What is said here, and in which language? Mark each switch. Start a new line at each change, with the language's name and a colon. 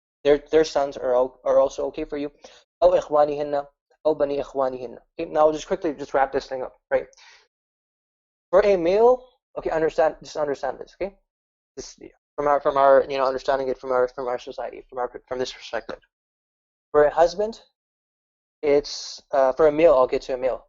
English: Their sons are also okay for you.
Arabic: أو إخوانهن أو بني إخوانهن.
English: Okay, now just quickly wrap this thing up, right? For a male, okay, understand this, okay? This from our understanding it from our society, from this perspective. For a husband, it's for a male. I'll get to a male.